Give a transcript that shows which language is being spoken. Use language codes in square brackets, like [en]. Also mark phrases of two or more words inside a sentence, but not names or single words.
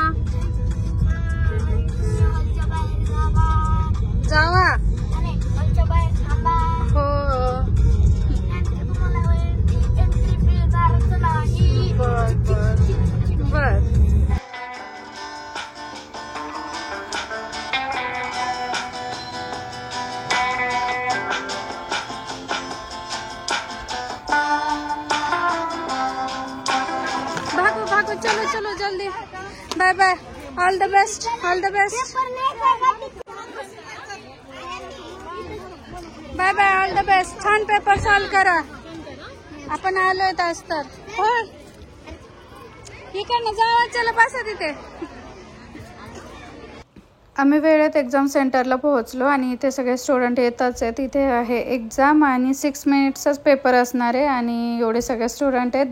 [mr] जावा हो बर. [hi] भागो भागो चलो चलो जल्दी. [en] Bye bye. All the best all the best. Bye bye all the best. [mr] छान पेपर सॉल्व करा. आपण आलोय आज तर हो इकडनं जावा. चला बसा तिथे. आम्ही वेळेत एक्झाम सेंटरला पोहोचलो आणि इथे सगळे स्टुडंट येतच आहेत. इथे आहे एक्झाम आणि 6 मिनिट्सचाच पेपर असणार आहे आणि एवढे सगळे स्टुडंट आहेत.